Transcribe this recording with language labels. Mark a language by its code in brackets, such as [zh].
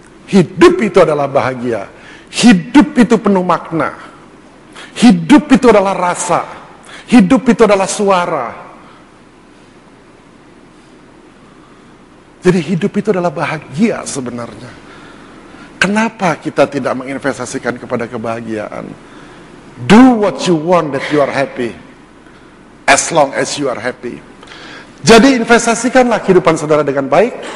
[id] Hidup itu adalah bahagia. Hidup itu penuh makna. Hidup itu adalah rasa. Hidup itu adalah suara. Jadi hidup itu adalah bahagia sebenarnya. Kenapa kita tidak menginvestasikan kepada kebahagiaan? [en] Do what you want that you are happy. As long as you are happy. [id] Jadi investasikanlah kehidupan saudara dengan baik.